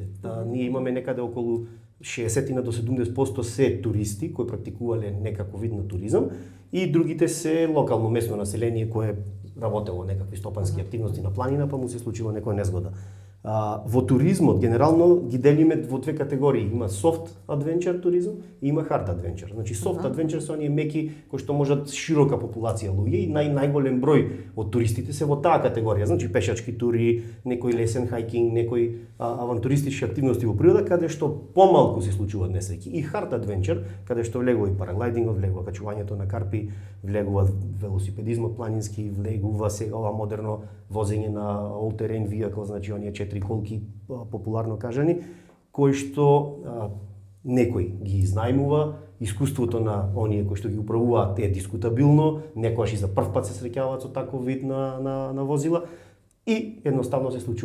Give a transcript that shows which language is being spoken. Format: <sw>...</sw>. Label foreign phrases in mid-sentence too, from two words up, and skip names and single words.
<mk>Ние имаме некаде околу 60 до 70% се туристи кои практикувале некаков вид на туризам и другите се локално местно население кое работело некакви стопански активности на планина, па му се случило некоја незгода. Во туризмот генерално ги делиме во две категории. Има</mk> <en>soft adventure</en> <mk>туризам и има</mk> <en>hard adventure.</en> <mk>Значи</mk> <en>soft adventure</en> <mk>се оние меки кои што можат широка популација луѓе и најголем број од туристите се во таа категорија. Значи пешачки тури, некој лесен хајкинг, некој авантуристички активности во природа каде што помалку се случуваат несреќи. И</mk> <en>hard adventure</en> <mk>каде што влегува и параглайдингот, влегува качувањето на карпи, влегува велосипедизмот планински, влегува сега ова модерно возење на</mk> <en>all terrain vehicle,</en> <mk>значи оние 4 колки популарно кажани, кои што некој ги изнајмува, искуството на оние кои што ги управуваат е дискутабилно, некојаш и за прв пат се среќаваат со таков вид на возила и едноставно се случува.</mk>